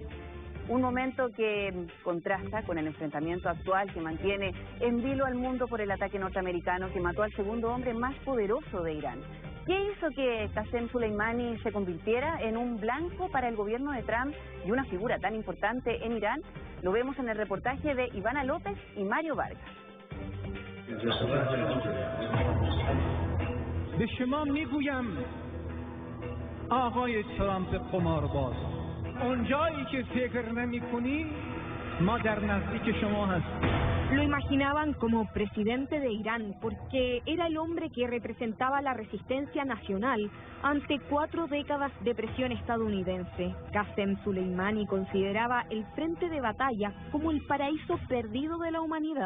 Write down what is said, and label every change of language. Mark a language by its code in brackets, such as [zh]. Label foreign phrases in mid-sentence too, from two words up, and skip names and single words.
[es] Un momento que contrasta con el enfrentamiento actual que mantiene en vilo al mundo por el ataque norteamericano que mató al segundo hombre más poderoso de Irán. ¿Qué hizo que Qasem Soleimani se convirtiera en un blanco para el gobierno de Trump y una figura tan importante en Irán? Lo vemos en el reportaje de Ivana López y Mario Vargas. [fa] به شما میگویم آقای ترامپ قمارباز اونجایی که فکر نمی‌کنی ما در نزدیک شما هستیم. [es] Lo imaginaban como presidente de Irán porque era el hombre que representaba la resistencia nacional ante 4 décadas de presión estadounidense. Qasem Soleimani consideraba el frente de batalla como el paraíso perdido de la humanidad.